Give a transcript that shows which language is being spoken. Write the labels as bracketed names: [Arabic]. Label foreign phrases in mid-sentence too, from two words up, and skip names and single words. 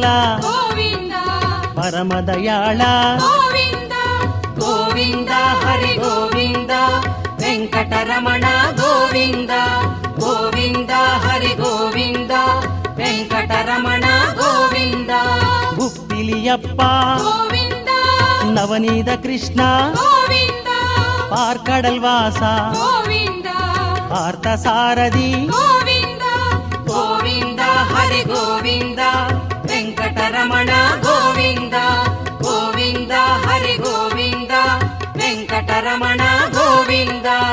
[Telugu] గోవింద పరమదయాళ గోవింద గోవింద హరి గోవింద వెంకటరమణ గోవింద గోవింద హరి గోవింద వెంకటరమణ గోవింద. [Tamil] புப்பிலியப்ப [Telugu] గోవింద [Tamil] நவநீத கிருஷ்ண [Telugu] గోవింద [Tamil] பார்க்கடல் வாசா [Telugu] గోవింద [Tamil] பார்த்தசாரதி [Telugu] గోవింద గోవింద హరి గోవింద వెంకటరమణ గోవింద గోవింద హరి గోవింద వెంకటరమణ గోవింద.